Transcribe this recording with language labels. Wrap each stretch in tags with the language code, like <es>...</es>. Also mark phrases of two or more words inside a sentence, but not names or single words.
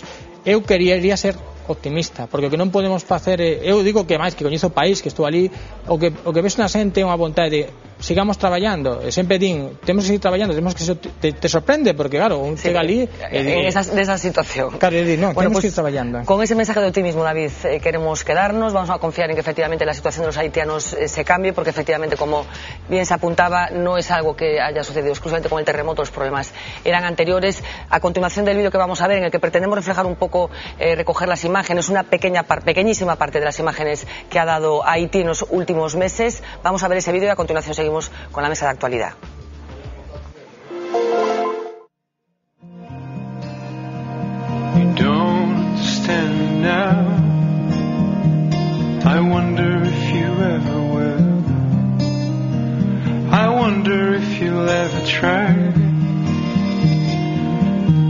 <gl>Eu quería ser optimista, porque o que non podemos facer eu digo que máis que coñezo o país, que estou ali, o que ves na xente é unha vontade de sigamos traballando, e sempre din temos que seguir traballando, temos que te sorprende, porque claro, un chega ali nesa situación. Claro, no, bueno, temos que ir traballando.</gl> <es>Con ese mensaje de optimismo, David, queremos quedarnos, vamos a confiar en que efectivamente la situación de los haitianos se cambie, porque efectivamente, como bien se apuntaba, no es algo que haya sucedido exclusivamente con el terremoto, los problemas eran anteriores. A continuación del vídeo que vamos a ver, en el que pretendemos reflejar un poco, recoger las imágenes, una pequeñísima parte de las imágenes que ha dado Haití en los últimos meses, vamos a ver ese vídeo y a continuación seguimos con la mesa de actualidad.</es> <en>You don't understand now. I wonder if you ever will. I wonder if you'll ever try.</en>